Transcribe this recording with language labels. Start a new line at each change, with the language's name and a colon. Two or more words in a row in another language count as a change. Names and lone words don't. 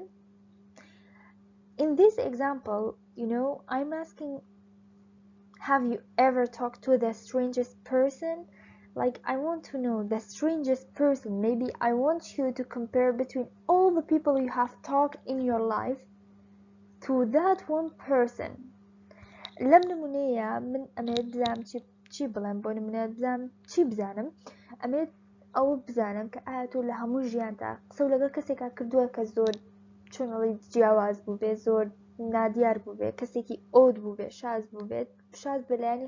English: In this example, I'm asking, have you ever talked to the strangest person? Like, I want to know the strangest person. Maybe I want you to compare between all the people you have talked in your life to that one person.
Central Kurdish: لم نمونەیە من ئەمێت بزانم چی بڵێم بۆ نمونە بزانم چی بزانم ئەمێت ئەوە بزانم کە ئایا تۆ لە هەموو ژیاندا قسە و لەگەڵ کەسێکا کردووە کە زۆر چۆنەڵی جیاواز بوو بێ زۆر نادیار بوو بێ کەسێکی ئۆد بوو بێ شاز بوو بێت شاز بەلایانی